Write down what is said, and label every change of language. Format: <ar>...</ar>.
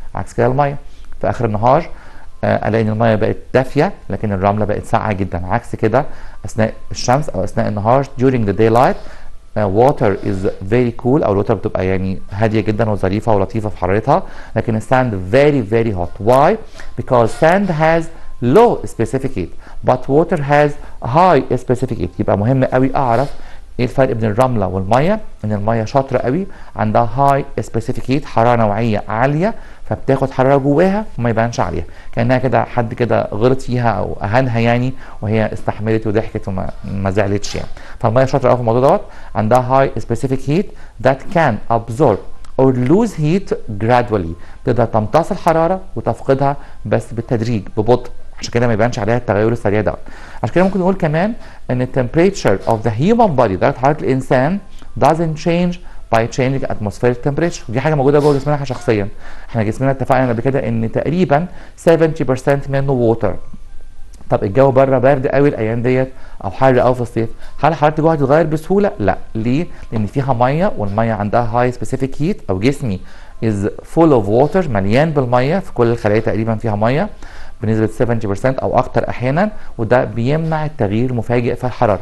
<ar>عكس كده الميه في اخر النهار الاقي ان الميه بقت دافيه لكن الرمله بقت ساقعه جدا. عكس كده اثناء الشمس او اثناء النهار</ar> <en>during the daylight water is very cool،</en> <ar>او الوتر بتبقى يعني هاديه جدا وظريفه ولطيفه في حرارتها، لكن الساند</ar> <en>very hot. Why? Because sand has low specific heat but water has high specific heat.</en> <ar>يبقى مهم قوي اعرف ايه الفرق بين الرمله والميه. ان الميه شاطره قوي عندها هاي سبيسيفيك هيت، حراره نوعيه عاليه، فبتاخد حراره جواها وما يبانش عليها، كانها كده حد كده غلط فيها او اهانها يعني، وهي استحملت وضحكت وما زعلتش يعني. فالميه شاطره قوي في الموضوع دوت، عندها هاي سبيسيفيك هيت</ar> <en>that can absorb or lose heat gradually.</en> <ar>تقدر تمتص الحراره وتفقدها بس بالتدريج ببطء، عشان كده ما يبانش عليها التغير السريع ده. عشان كده ممكن نقول كمان ان</ar> <en>temperature of the human body،</en> <ar>درجه حراره الانسان</ar> <en>doesn't change by changing atmospheric temperature.</en> <ar>دي حاجه موجوده جوه جسمنا احنا شخصيا. احنا جسمنا اتفقنا قبل كده ان تقريبا 70% منه water. طب الجو بره برد قوي الايام ديت او حر قوي في الصيف، هل حرارتي جوه هتتغير بسهوله؟ لا. ليه؟ لان فيها ميه، والميه عندها هاي سبيسيفيك هيت، او جسمي</ar> <en>is full of water،</en> <ar>مليان بالميه، في كل الخلايا تقريبا فيها ميه بنسبه 70% او اكتر احيانا، وده بيمنع التغيير المفاجئ في الحراره.</ar>